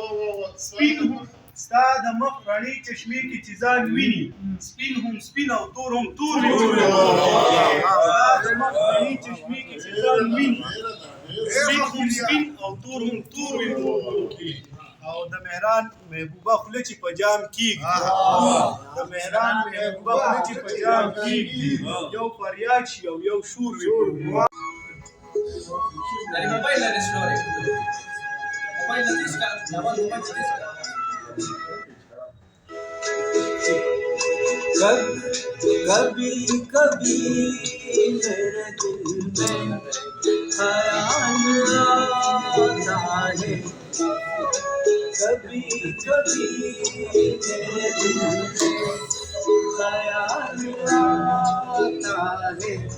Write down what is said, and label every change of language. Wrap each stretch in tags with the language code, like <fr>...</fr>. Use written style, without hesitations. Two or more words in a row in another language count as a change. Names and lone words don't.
<ps>ستا د مخ رڼې چشمې کې چې ځان ویني سپین هم سپین او تور هم تور وي ستا د مخ رڼې چشمې کې چې ځان ویني سپین هم سپین او تور هم تور وي او د مهران محبوبه خوله چې په جام کېږي د مهران محبوبه خوله چې په جام کېږي یو فریاد شي او یو شور وي</ps> <hi>कभी कभी मेरे दिल में ख्याल आता है कभी कभी मेरे दिल में ख्याल आता है</hi>